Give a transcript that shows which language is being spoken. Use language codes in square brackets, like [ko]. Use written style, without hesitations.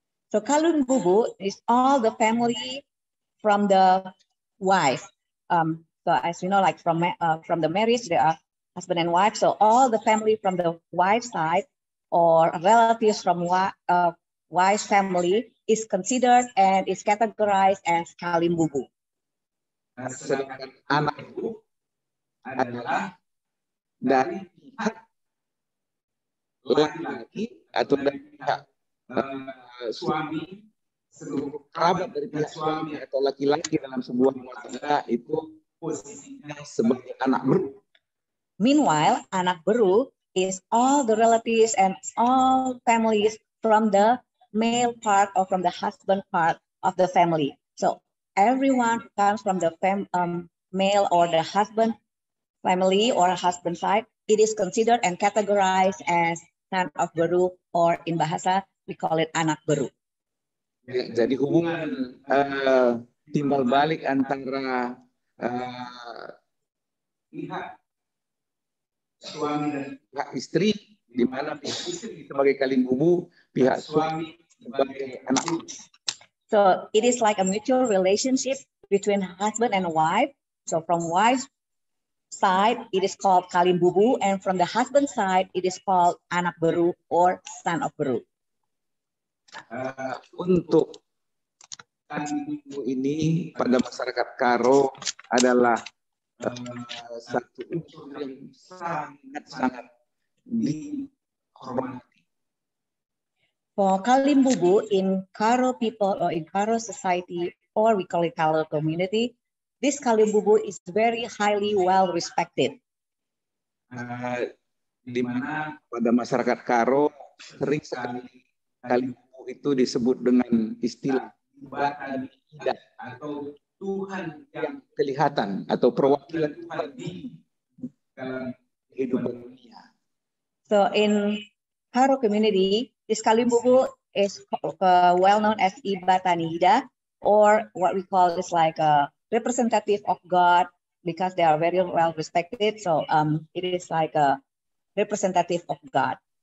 [en] So Kalimbubu is all the family from the wife. So as you know, like from the marriage, there are husband and wife. So all the family from the wife's side or relatives from wife's family is considered and is categorized as Kalimbubu. [id] Sedangkan anak ibu adalah dari pihak laki-laki atau dari pihak suami, seluruh kerabat dari pihak suami atau laki-laki dalam sebuah rumah tangga itu posisinya sebagai anak beru. [en] Meanwhile, anak beru is all the relatives and all families from the male part or from the husband part of the family. So everyone comes from the male or the husband family or husband side, it is considered and categorized as son of beru, or in bahasa we call it anak beru. [id] Jadi hubungan timbal balik antara pihak suami dan pihak istri, di mana pihak istri sebagai kalimbubu, pihak suami sebagai anak beru. [en] So it is like a mutual relationship between husband and wife. So from wife's side, it is called kalimbubu, and from the husband side, it is called anak beru or son of beru. [id] Untuk kalimbubu ini pada masyarakat Karo adalah satu unsur yang sangat-sangat dihormati. [en] For kalimbubu in Karo people or in Karo society, or we call it Karo community, this kalimbubu is very highly well respected. [id] Di mana pada masyarakat Karo sering sekali kalimbubu itu disebut dengan istilah Bata Nida, atau Tuhan yang kelihatan, atau perwakilan Tuhan di dalam kehidupan dunia. [en] So in Karo community, this kalimbubu is well known as Ibata Nida, or what we call is like a representative of God, because they are very well respected. So it is like a representative of God.